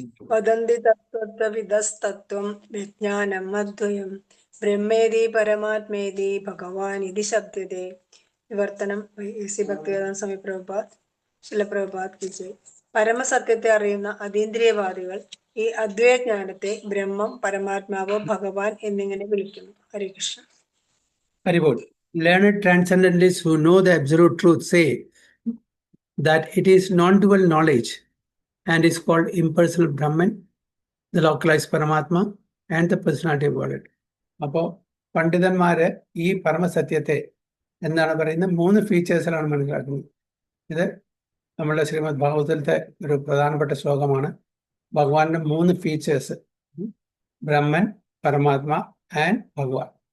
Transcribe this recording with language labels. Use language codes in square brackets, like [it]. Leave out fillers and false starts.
[sa] വദന്തി തത്വവിദസ്തത്വം വിജ്ഞാനം അദ്വയം ബ്രഹ്മേതി പരമാത്മേതി ഭഗവാൻ ഇതി ശബ്ദതേ. [ml] വിവർത്തനം ശ്രീ ഭക്തിവേദാന്ത സ്വാമി പ്രഭുപാദ് ശിലപ്രഭുപാദ് കി ജയ്. പരമസത്യത്തെ അറിയുന്ന അതീന്ദ്രിയവാദികൾ ഈ അദ്വൈജ്ഞാനത്തെ ബ്രഹ്മം, പരമാത്മാവോ, ഭഗവാൻ എന്നിങ്ങനെ വിളിക്കുന്നു. [sa] ഹരേ Krishna. Haribol. [en] Learned transcendentalists who know the absolute truth say that it is non-dual knowledge and is called impersonal Brahman, the localized Paramatma, and the personality of Godhead. [ml] അപ്പോൾ പണ്ഡിതന്മാര് ഈ പരമസത്യത്തെ എന്താണ് പറയുന്നത്, 3 ഫീച്ചേഴ്സിലാണ് മനസ്സിലാക്കുന്നത്. ഇത് നമ്മളുടെ ശ്രീമദ് ഭാഗവതത്തിലത്തെ ഒരു പ്രധാനപ്പെട്ട ശ്ലോകമാണ്. ഭഗവാന്റെ 3 ഫീച്ചേഴ്സ്, ബ്രഹ്മൻ, പരമാത്മ ആൻഡ് ഭഗവാൻ.